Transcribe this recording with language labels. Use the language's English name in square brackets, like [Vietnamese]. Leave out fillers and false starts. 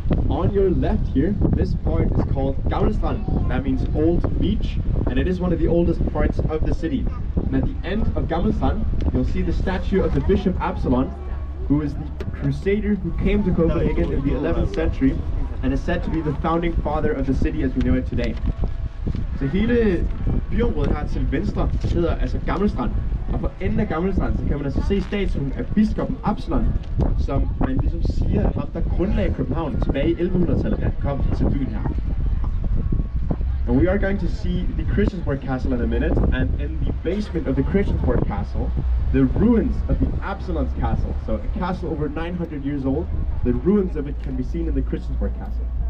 [English] On your left here, this part is called Gamlestrand. That means old beach, and it is one of the oldest parts of the city. And at the end of Gamlestrand, you'll see the statue of the Bishop Absalon, who is the crusader who came to Copenhagen in the 11th century, and is said to be the founding father of the city as we know it today. [Danish] Så hele byområdet her til venstre hedder altså Gamlestrand. Og for enden af Gamlestrand, så kan man altså se statuen af biskoppen Absalon, som man ligesom siger ham, der grundlagde København tilbage i 1100-tallet, da han kom til byen her. [English] And we are going to see the Christiansborg Castle in a minute, and in the basement of the Christiansborg Castle, the ruins of the Absalon's Castle. So a castle over 900 years old, the ruins of it can be seen in the Christiansborg Castle.